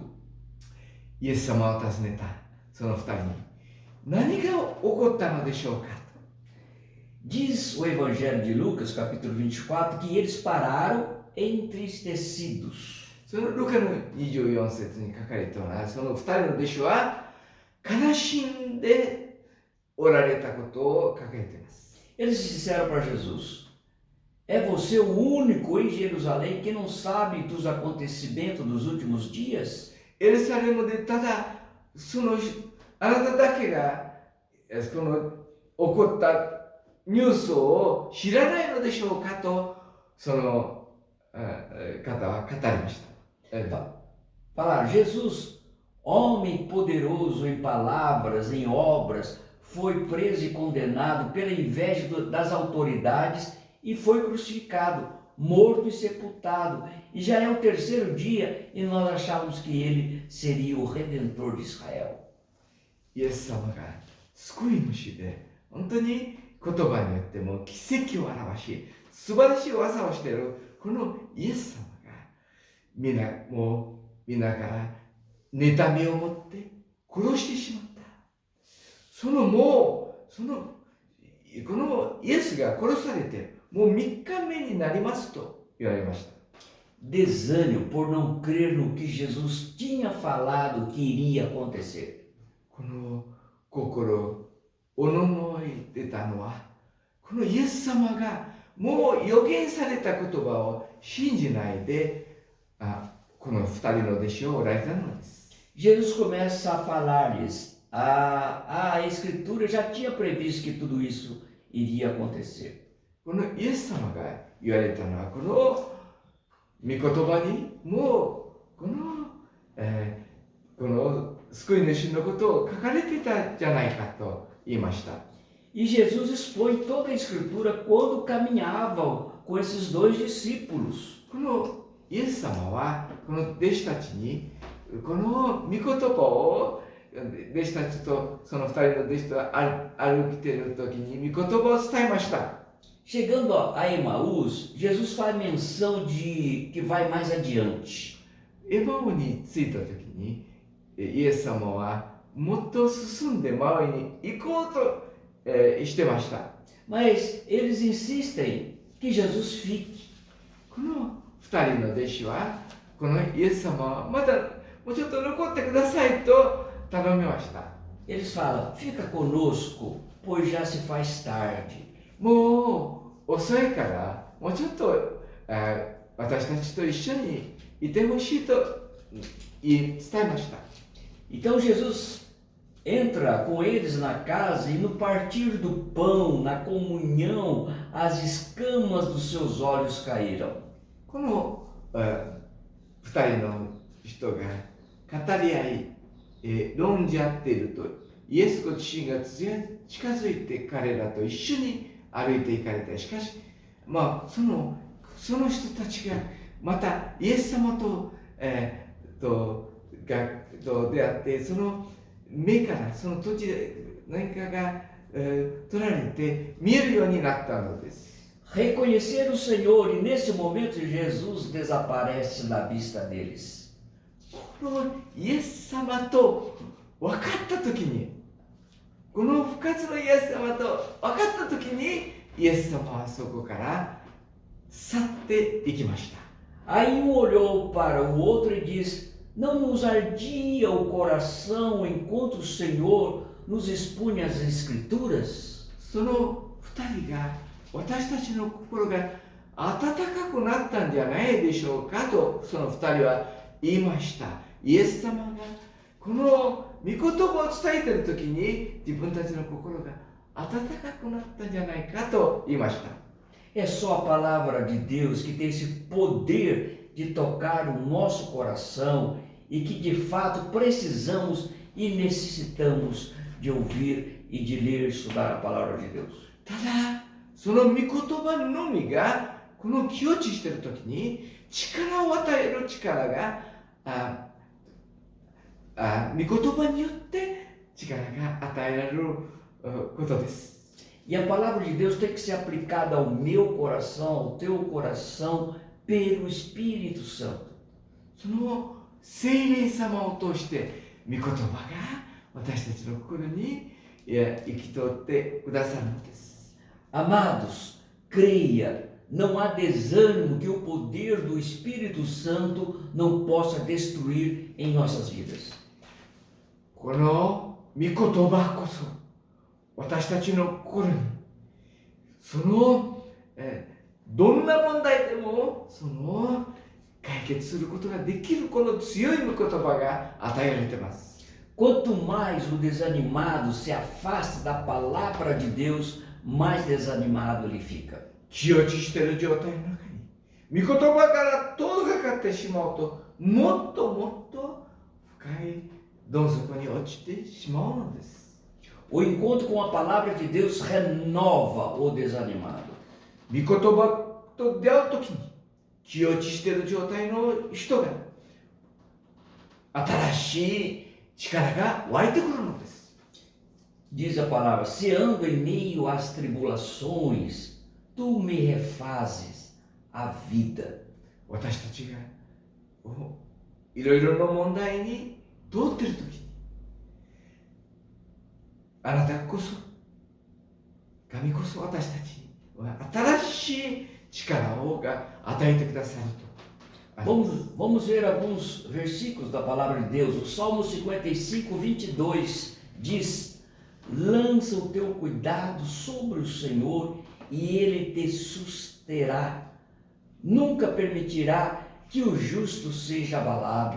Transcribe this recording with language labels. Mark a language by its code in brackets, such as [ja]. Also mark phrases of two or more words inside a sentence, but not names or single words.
[ja] イエス様を尋ねたその2人に何が起こったのでしょうか。 [pt] Diz o Evangelho de Lucas, capítulo 24, que eles pararam entristecidos. [ja] そのルカの24節に書かれたのは、その2人の弟子は悲しんでおられたことを書かれています。 [pt] Eles disseram para Jesus: é você o único em Jerusalém que não sabe dos acontecimentos dos últimos dias? [ja] エルサレムでただあなただけがこの起こったニュースを知らないのでしょうかとその方は語りました。 [pt] Falaram: Jesus, homem poderoso em palavras, em obras, foi preso e condenado pela inveja das autoridades e foi crucificado, morto e sepultado. E já é o terceiro dia e nós achávamos que ele seria o Redentor de Israel. [ja] イエス様が救い主で、本当に言葉によっても奇跡を表し、素晴らしい技をしているこのイエス様が皆から妬みを持って殺してしまった。このイエスが殺されてもう3日目になりますと言われました。 [pt] Desânimo por não crer no que Jesus tinha falado que iria acontecer. [ja] この心おののいてたのは、このイエス様がもう予言された言葉を信じないでこの2人の弟子をおられたのです。 [pt] Jesus começa a falar-lhes: a Escritura já tinha previsto que tudo isso iria acontecer. [ja] このイエス様が言われたのは、この御言葉にもうこの救い主のことを書かれていたじゃないかと言いました。 [pt] E Jesus expõe toda a Escritura quando caminhavam com esses dois discípulos. [ja] このイエス様はこの弟子たちにこの御言葉を弟子たちとその2人の弟子と歩いている時に御言葉を伝えました。 [pt] Chegando a Emaús, Jesus faz menção de que vai mais adiante. [ja] エマオに着いた時にイエス様はもっと進んで前に行こうと、してました。 [pt] Mas eles insistem que Jesus fique. [ja] この2人の弟子はこのイエス様はまだもうちょっと残ってくださいと頼みました。 [pt] Eles falam: fica conosco, pois já se faz tarde. [ja] もう遅いからもうちょっと私たちと一緒にいてほしいと伝えました。 [pt] Então Jesus entra com eles na casa e no partir do pão, na comunhão, as escamas dos seus olhos caíram. [ja] この2人の人が語り合い、論じ合っているとイエスご自身が近づいて彼らと一緒に歩いていかれた。しかし、その人たちがまたイエス様と出会って、その目からその土地で何かが、取られて見えるようになったのです。 [pt] Reconheceram o Senhor e nesse momento Jesus desaparece da vista deles. [ja] このイエス様と分かった時に、この復活のイエス様と分かった時にイエス様はそこから去っていきました。 [pt] Aí um olhou para o outro e disse: não nos ardia o coração enquanto o Senhor nos expunha as Escrituras? [ja] その2人が私たちの心が温かくなったんじゃないでしょうかとその2人は言いました。イエス様がこの御言葉を伝えている時に自分たちの心が温かくなったんじゃないかと言いました。 [pt] É só a palavra de Deus que tem esse poder de tocar o nosso coração e que de fato precisamos e necessitamos de ouvir e de ler e estudar a palavra de Deus. [ja] ただその御言葉のみがこの気落ちしている時に力を与える力が御言葉によって力が与えられることです。 [pt] E a palavra de Deus tem que ser aplicada ao meu coração, ao teu coração, pelo Espírito Santo. [ja] その聖霊様を通して御言葉が私たちの心に生き通ってくださるのです。 [pt] Amados, creia, não há desânimo que o poder do Espírito Santo não possa destruir em nossas vidas. [ja] この御言葉こそ私たちの心にそのどんな問題でもその解決することができるこの強い御言葉が与えられています。 [pt] Quanto mais o desanimado se afasta da palavra de Deus, mais desanimado ele fica. [ja] 気落ちしている状態の中に御言葉から遠ざかってしまうともっともっと深いどん底に落ちてしまうのです。 [pt] O encontro com a palavra de Deus renova o desanimado. [ja] 御言葉と出会うときに気落ちしている状態の人が新しい力が湧いてくるのです。 [pt] Diz a palavra: se ando em meio às tribulações, tu me refazes a vida. [ja] 私たちがいろいろな問題に通っているときにあなたこそ神こそ私たちに新しい力をが与えてくださると。 [pt] Vamos ver alguns versículos da palavra de Deus. O Salmo 55, 22 diz: lança o teu cuidado sobre o Senhor e Ele te susterá. Nunca permitirá que o justo seja abalado.